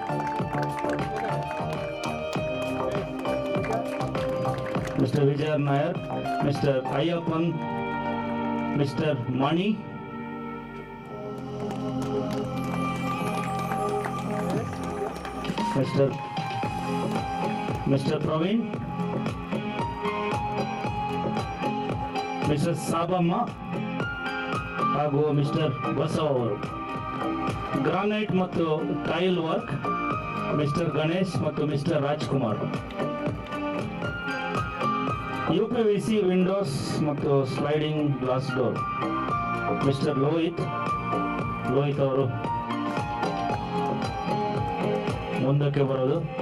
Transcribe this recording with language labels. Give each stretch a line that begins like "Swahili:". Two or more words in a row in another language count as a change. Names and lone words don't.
Kannada: मिस्टर विजयन नायर, मिस्टर अय्यप्पन, मिस्टर मणि, मिस्टर प्रवीण, मिस्टर साबಮ್ಮ ಹಾಗೂ ಮಿಸ್ಟರ್ ಬಸವ ಅವರು. ಗ್ರಾನೈಟ್ ಮತ್ತು
English: tile work
Kannada: ಮಿಸ್ಟರ್ ಗಣೇಶ್ ಮತ್ತು ಮಿಸ್ಟರ್ ರಾಜ್ಕುಮಾರ್.
English: UPVC windows
Kannada: ಮತ್ತು
English: sliding glass door
Kannada: ಮಿಸ್ಟರ್ ಲೋಹಿತ್ ಅವರು ಮುಂದಕ್ಕೆ ಬರೋದು.